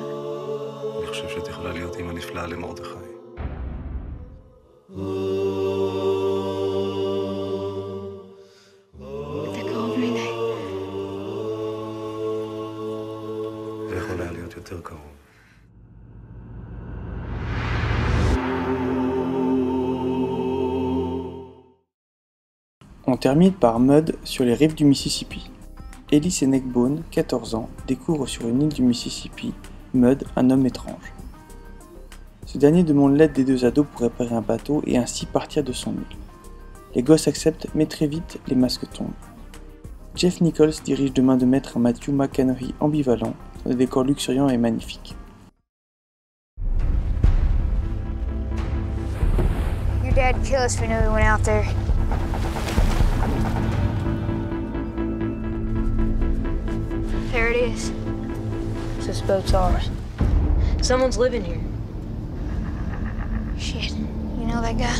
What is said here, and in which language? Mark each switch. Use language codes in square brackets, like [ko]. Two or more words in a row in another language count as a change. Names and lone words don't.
[he] אני חושב שאת יכולה להיות אמא נפלאה למרדכי. אתה קרוב מדי. זה יכול היה להיות יותר קרוב. [fr] On termine par Mud sur les rives du Mississippi. Ellis et Neckbone, 14 ans, découvrent sur une île du Mississippi Mud, un homme étrange. Ce dernier demande l'aide des deux ados pour réparer un bateau et ainsi partir de son île. Les gosses acceptent, mais très vite, les masques tombent. Jeff Nichols dirige de main de maître un Matthew McConaughey ambivalent, dans des décors luxuriants et magnifiques. [en] tried to kill us if we knew we went out there. There it is. So this boat's ours. Someone's living here. Shit, you know that guy?